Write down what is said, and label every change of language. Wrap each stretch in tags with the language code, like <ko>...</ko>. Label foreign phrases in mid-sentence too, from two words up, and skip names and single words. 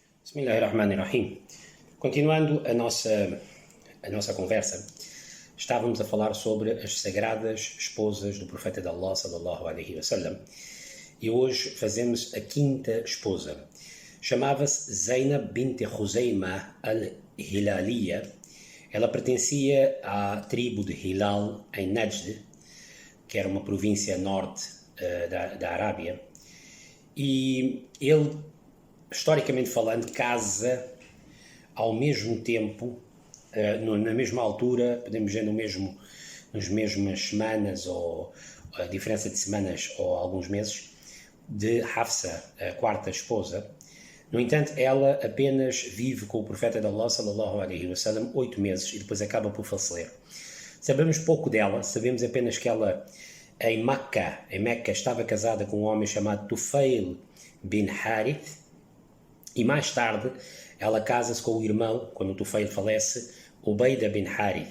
<ar>بسم الله الرحمن الرحيم.</ar> <pt>Continuando a nossa conversa, estávamos a falar sobre as sagradas esposas do profeta de Allah,</pt> <ar>صلى الله عليه وسلم,</ar> <pt>e hoje fazemos a quinta esposa. Chamava-se Zainab bint Khuzaymah al-Hilaliya. Ela pertencia à tribo de Hilal, em Najd, que era uma província norte da Arábia, e ele, historicamente falando, casa ao mesmo tempo, na mesma altura, podemos dizer nas mesmas semanas, ou a diferença de semanas ou alguns meses, de Hafsa, a quarta esposa. No entanto, ela apenas vive com o profeta de Allah,</pt> <ar>صلى الله عليه وسلم,</ar> <pt>8 meses, e depois acaba por falecer. Sabemos pouco dela, sabemos apenas que ela, em Meca, estava casada com um homem chamado Tufail bin Harith, e mais tarde ela casa-se com o irmão, quando o Tufail falece, Ubayda bin Harith.</pt>